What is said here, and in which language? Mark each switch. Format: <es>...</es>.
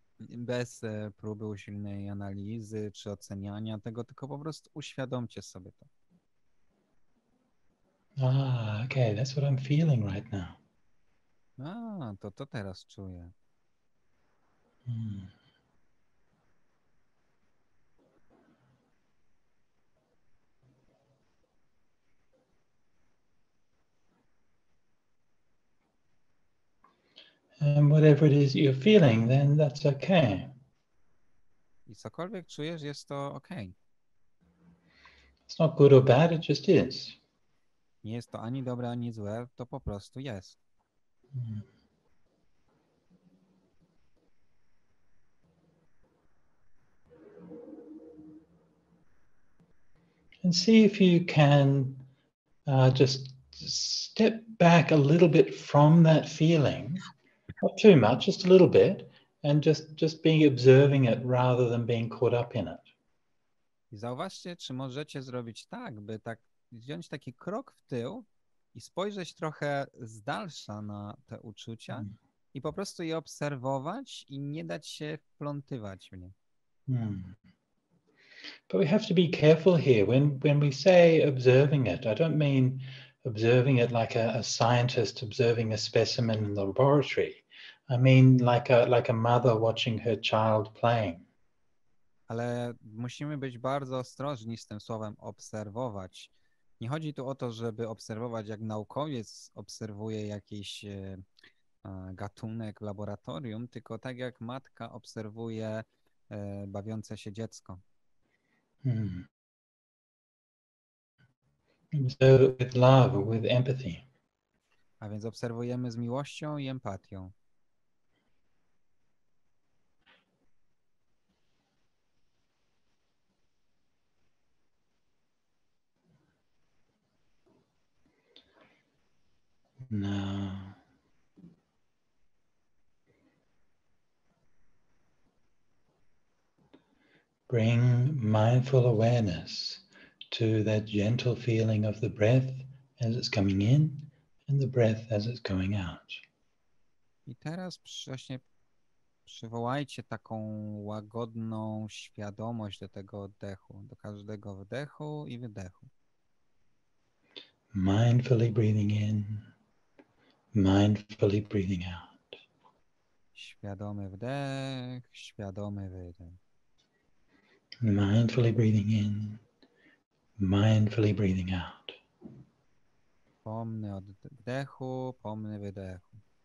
<pl>Bez próby usilnej analizy czy oceniania tego, tylko po prostu uświadomcie sobie to.</pl> <en>Okay, that's what I'm feeling right now.</en> <pl>To teraz czuję.</pl> <en>And whatever it is you're feeling, then that's okay.</en> <pl>I cokolwiek czujesz, jest to okej.</pl> <en>It's not good or bad, it just is.</en> <pl>Nie jest to ani dobre, ani złe, to po prostu jest.</pl> <en>And see if you can just step back a little bit from that feeling, not too much, just a little bit, and just being observing it rather than being caught up in it.</en> <pl>I zauważcie, czy możecie zrobić tak, by tak wziąć taki krok w tył i spojrzeć trochę z dalsza na te uczucia i po prostu je obserwować i nie dać się wplątywać w nie.</pl> <en>But we have to be careful here. When we say observing it, I don't mean observing it like a scientist observing a specimen in the laboratory. I mean like a mother watching her child playing.</en> <pl>Ale musimy być bardzo ostrożni z tym słowem obserwować. Nie chodzi tu o to, żeby obserwować, jak naukowiec obserwuje jakiś gatunek w laboratorium, tylko tak jak matka obserwuje bawiące się dziecko.</pl> <en>Observe it with love, with empathy.</en> <pl>A więc obserwujemy z miłością i empatią.</pl> <en>Now, bring mindful awareness to that gentle feeling of the breath as it's coming in and the breath as it's going out.</en> <pl>I teraz właśnie przywołajcie taką łagodną świadomość do tego oddechu, do każdego wdechu i wydechu.</pl> <en>Mindfully breathing in, mindfully breathing out.</en> <pl>Świadomy wdech, świadomy wydech.</pl> <en>Mindfully breathing in, mindfully breathing out.</en> <pl>Pomny oddechu, pomny wydechu.</pl>